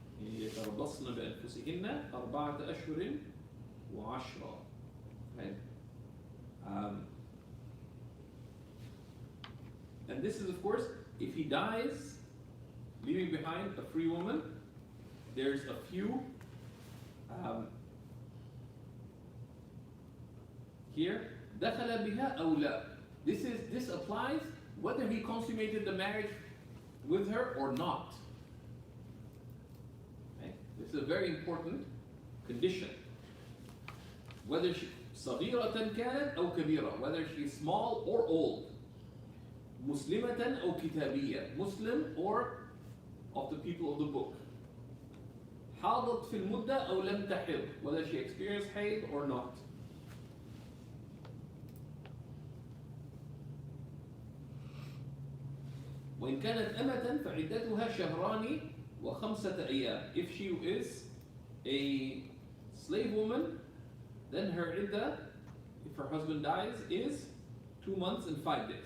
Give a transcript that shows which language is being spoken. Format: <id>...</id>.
<ar>يتربصن بأنفسهن 4 أشهر وعشرة.</ar> <en>Okay? And this is, of course, if he dies, leaving behind a free woman, there's a few here.</en> <ar>دخل بها أو لا.</ar> <en>This applies whether he consummated the marriage with her or not. Okay? This is a very important condition. Whether she</en> <ar>صغيرة كانت أو كبيرة,</ar> <en>whether she's small or old.</en> <ar>مسلمة أو كتابية,</ar> <en>Muslim or of the people of the book.</en> <ar>حاضت في المدة أو لم تحض,</ar> <en>whether she experienced hayd or not.</en> <ar>وإن كانت أمة فعدتها شهران وخمسة أيام.</ar> <en>If she is a slave woman, then her idda, if her husband dies, is 2 months and 5 days.</en>